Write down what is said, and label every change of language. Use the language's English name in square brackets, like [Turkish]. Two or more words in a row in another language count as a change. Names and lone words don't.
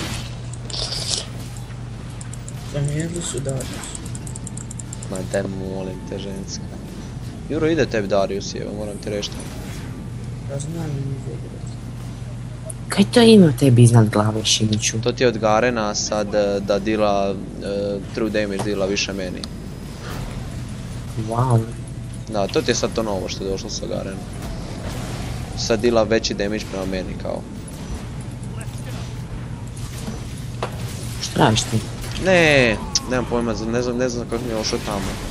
[Croatian] Promijenili su Darius. Ma daj molim te ženska. Juro, ide tebi Darius, evo, moram ti reći. Ja znam i nije igrati. Kaj to ima tebi iznad glave, Šimiću? To ti je od Garena sad da dila, [English] true damage [Croatian] dila više meni. Wow. Da, to ti je sad to novo što je došlo sa Garenom. Sad dila veći damage prema meni kao. Što radiš ti? Ne, nemam pojma, ne znam kako mi je ošao tamo.